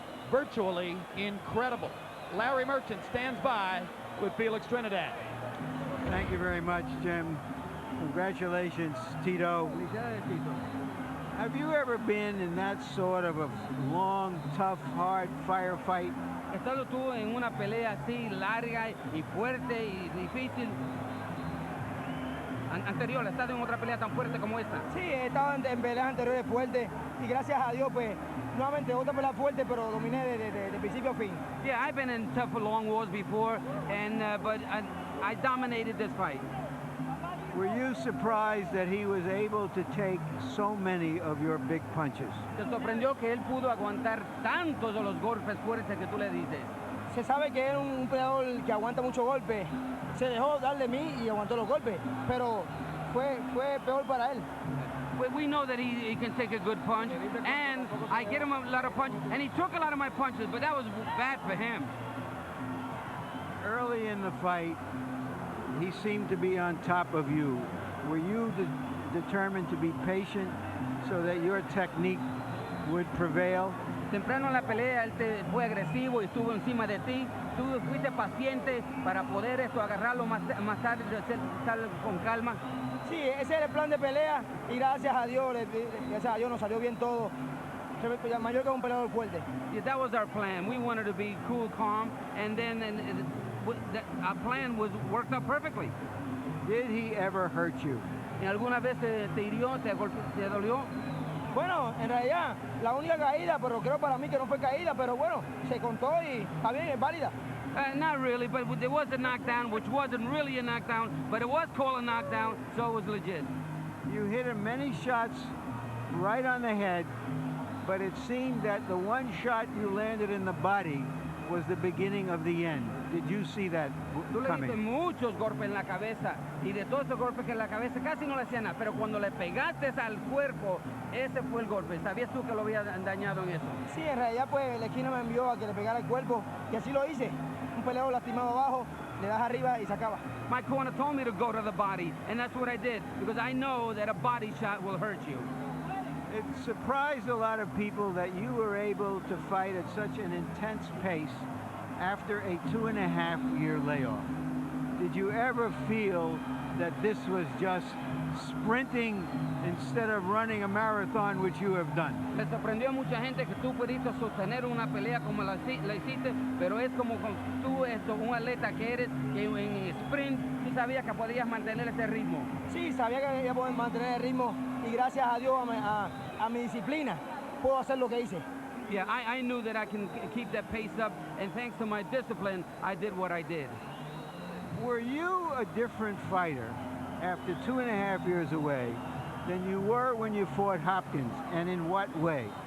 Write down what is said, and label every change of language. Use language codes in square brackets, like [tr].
[en] Virtually incredible. Larry Merchant stands by with Felix Trinidad. Thank you very much, Jim. Congratulations, Tito. Have you ever been in that sort of a long, tough, hard firefight? [es] ¿Has estado tú en una pelea así larga y fuerte y difícil? Anterior, ¿has estado en otra pelea tan fuerte como esta? Sí, he estado en peleas anteriores fuertes y gracias a Dios, pues, nuevamente otra pelea fuerte, pero dominé de principio a fin. [en] Yeah, I've been in tough long wars before, but I dominated this fight. Were you surprised that he was able to take so many of your big punches? [es] ¿Te sorprendió que él pudo aguantar tantos de los golpes fuertes que tú le dices? Se sabe que es un peleador que aguanta muchos golpes. Se dejó dar de mí y aguantó los golpes, pero fue peor para él. [en] We know that he can take a good punch, and I get him a lot of punches, and he took a lot of my punches, but that was bad for him. Early in the fight, he seemed to be on top of you. Were you determined to be patient so that your technique would prevail? [es] Temprano en la pelea, él fue agresivo y estuvo encima de ti. Tú fuiste paciente para poder agarrarlo más tarde, estar con calma. Sí, ese era el plan de pelea y gracias a Dios nos salió bien todo. Mayorga es un peleador fuerte. [en] Yeah, that was our plan. We wanted to be cool, calm, and then our plan worked out perfectly. Did he ever hurt you? [es] ¿Alguna vez te hirió, te dolió? Bueno, en realidad, la única caída, pero creo para mí que no fue caída, pero bueno, se contó y está bien, es válida. [en] Not really, but there was a knockdown, which wasn't really a knockdown, but it was called a knockdown, so it was legit. You hit him many shots right on the head, but it seemed that the one shot you landed in the body was the beginning of the end. Did you see that [es] Tú le diste [en] coming? [es] muchos golpes en la cabeza, y de todos esos golpes que en la cabeza casi no le hacían nada, pero cuando le pegaste al cuerpo, ese fue el golpe. ¿Sabías tú que lo había dañado en eso? Sí, en realidad pues la esquina me envió a que le pegara el cuerpo y así lo hice. Un peleador lastimado abajo, le das arriba y se acaba. [en] My corner told me to go to the body, and that's what I did, because I know that a body shot will hurt you. It surprised a lot of people that you were able to fight at such an intense pace after a 2.5-year layoff. Did you ever feel that this was just sprinting instead of running a marathon, which you have done? [es] Le sorprendió a mucha gente que tú pudiste sostener una pelea como la hiciste, pero es como tú, un atleta que eres, que en sprint tú sabías que podías mantener ese ritmo. Sí, sabía que iba a poder mantener el ritmo y gracias a Dios, a mi disciplina, puedo hacer lo que hice. [en] Yeah, I knew that I can keep that pace up, and thanks to my discipline, I did what I did. Were you a different fighter after 2.5 years away than you were when you fought Hopkins, and in what way?